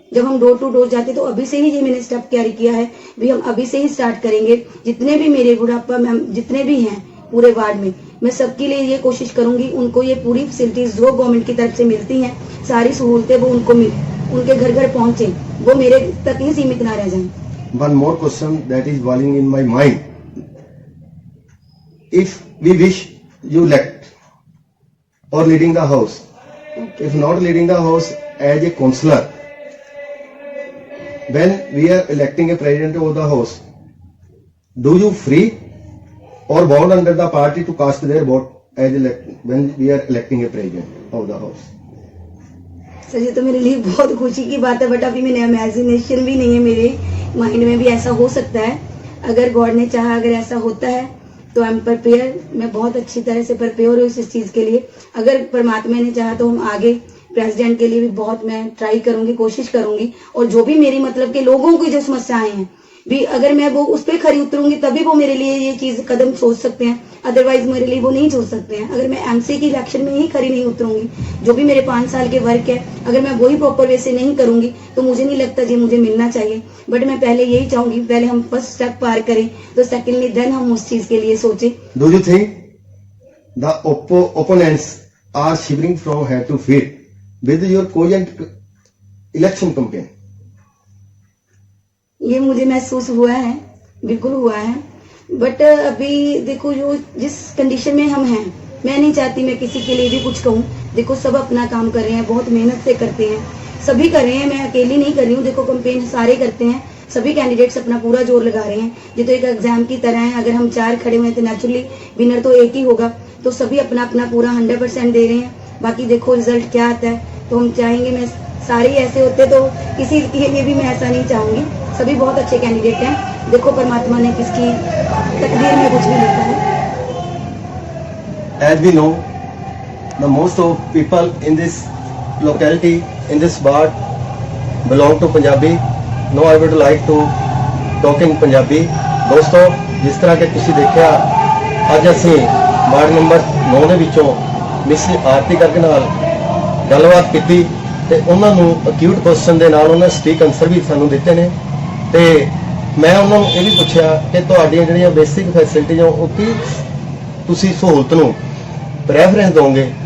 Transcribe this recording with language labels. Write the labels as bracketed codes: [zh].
[hi] जब हम door to door जाते तो अभी से ही ये मैंने स्टेप कैरी किया है, भी हम अभी से ही स्टार्ट करेंगे। जितने भी मेरे बुढ़ापा मैम जितने भी हैं पूरे वार्ड में, मैं सबके लिए ये कोशिश करूंगी उनको ये पूरी फैसिलिटीज जो गवर्नमेंट की तरफ से मिलती हैं, सारी सहूलतें वो उनको मिले, उनके घर घर पहुंचे, वो मेरे तक ही सीमित ना रह जाएं। [en] One more question that is boiling in my mind. If we wish you elect or leading the house, if not leading the house as a councillor, when we are electing a president of the house, do you free or bound under the party to cast their vote as when we are electing a president of the house? [hi] Sir ये तो मेरे लिए बहुत खुशी की बात है, but अभी मैंने इमेजिनेशन भी नहीं है, मेरे माइंड में भी ऐसा हो सकता है। अगर गॉड ने चाहा, अगर ऐसा होता है तो [en] I am prepare, [hi] मैं बहुत अच्छी तरह से प्रिपेयर हूँ इस चीज के लिए। अगर परमात्मा ने चाहा तो हम आगे प्रेसिडेंट के लिए भी बहुत मैं ट्राई करूंगी, कोशिश करूंगी, और जो भी मेरी मतलब के लोगों की जो समस्याएं हैं भी, अगर मैं वो उस पर खरी उतरूंगी तभी वो मेरे लिए ये चीज कदम सोच सकते हैं, अदरवाइज मेरे लिए वो नहीं सोच सकते हैं। अगर मैं एमसी की इलेक्शन में ही खरी नहीं उतरूंगी, जो भी मेरे 5 साल के वर्क है, अगर मैं वही प्रॉपर वे से नहीं करूंगी तो मुझे नहीं लगता जी मुझे मिलना चाहिए। बट मैं पहले यही चाहूंगी, पहले हम फर्स्ट स्टेप पार करें तो सेकेंडली देन हम उस चीज के लिए सोचे। [en] Do you think the opponents are shivering from head to feet with your cogent election campaign? [hi] ये मुझे महसूस हुआ है, बिल्कुल हुआ है, बट अभी देखो जो जिस कंडीशन में हम हैं, मैं नहीं चाहती मैं किसी के लिए भी कुछ कहूँ। देखो सब अपना काम कर रहे हैं, बहुत मेहनत से करते हैं, सभी कर रहे हैं, मैं अकेली नहीं कर रही हूँ। देखो कंपेन सारे करते हैं, सभी कैंडिडेट्स अपना पूरा जोर लगा रहे हैं। ये तो एक एग्जाम की तरह है, अगर हम 4 खड़े हुए हैं तो नेचुरली विनर तो एक ही होगा, तो सभी अपना अपना पूरा 100% दे रहे हैं। बाकी देखो रिजल्ट क्या आता है, तो हम चाहेंगे मैं सारे ऐसे होते तो किसी के लिए भी मैं ऐसा नहीं चाहूंगी। सभी बहुत अच्छे कैंडिडेट हैं, देखो परमात्मा ने किसकी तकदीर में कुछ भी लिखा है। [en] As we know, the most of people in this locality, in this ward, belong to Punjabi. Now I would like to talk in Punjabi. [pa] ਦੋਸਤੋ, ਜਿਸ ਤਰ੍ਹਾਂ ਕਿ ਤੁਸੀਂ ਦੇਖਿਆ, ਅੱਜ ਅਸੀਂ ਵਾਰਡ ਨੰਬਰ 9 ਦੇ ਵਿੱਚੋਂ ਮਿਸ ਆਰਤੀ ਕਰਕੇ ਨਾਲ ਗੱਲਬਾਤ ਕੀਤੀ ਤੇ ਉਹਨਾਂ ਨੂੰ ਅਕਿਊਟ ਕੁਐਸਚਨ ਦੇ ਨਾਲ ਉਹਨਾਂ ਸਟੀਕ ਆਨਸਰ ਵੀ ਸਾਨੂੰ ਦਿੱਤੇ ਨੇ, ਤੇ ਮੈਂ ਉਹਨਾਂ ਨੂੰ ਇਹ ਵੀ ਪੁੱਛਿਆ ਕਿ ਤੁਹਾਡੀਆਂ ਜਿਹੜੀਆਂ ਬੇਸਿਕ ਫੈਸਿਲਿਟੀਆਂ ਉਹ ਕੀ ਤੁਸੀਂ ਸਹੂਲਤ ਨੂੰ ਪ੍ਰੈਫਰੈਂਸ ਦੋਗੇ।